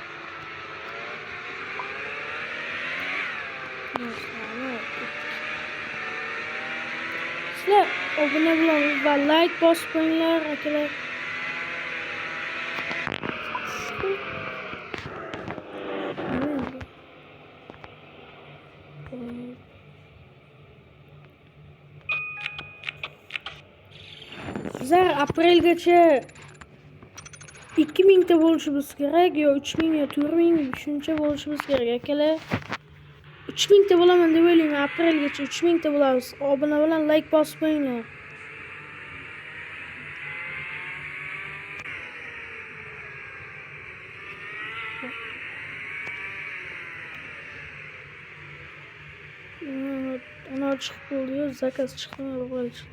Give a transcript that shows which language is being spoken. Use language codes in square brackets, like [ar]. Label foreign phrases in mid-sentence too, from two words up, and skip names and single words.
[tr] Sizler abone olun ve like basmayınlar arkadaşlar. [uz] Bizler aprelgacha 2000 ta bo'lishimiz kerak, yo 3000 yo 4000 shuncha bo'lishimiz kerak akalar. 3000 ta bo'laman deb o'ylayman, aprelgacha 3000 ta bo'lamiz. Obuna bilan like bosib qo'yinglar. Ana chiqib bo'ldi, zakaz chiqdi, o'g'il chiqdi.